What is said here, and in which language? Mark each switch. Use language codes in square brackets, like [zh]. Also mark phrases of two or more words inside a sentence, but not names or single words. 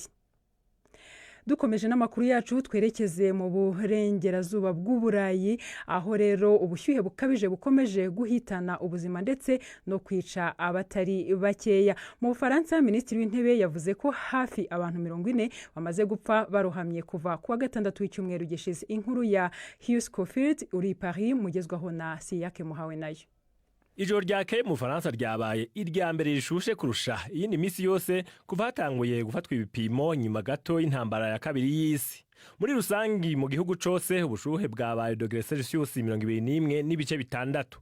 [rw] Dukomeje n'amakuru yacu twerekeze mu burengerazuba bw'Uburayi, aho rero ubushyuhe bukabije bukomeje guhitana ubuzima ndetse no kwica abatari bakeya. Mu Bufaransa, Minisitiri w'Intebe yavuze ko hafi abantu 40 bamaze gupfa barohamye kuva kuwa 6 w'icyumweru gishize. Inkuru ya Hugh Schofield uri Paris mugezwaho na Siyake Muhawe nayo. [rn] Ijoro ryakeye mu Faransa ryabaye irya mbere rishushe kurusha iyindi minsi yose kuva hatanguye gufatwa ibipimo nyuma gato y'intambara ya kabiri y'isi. Muri rusangi mu gihugu cose ubushuhe bwabaye dogere Celsius 21 n'ibice bitandatu.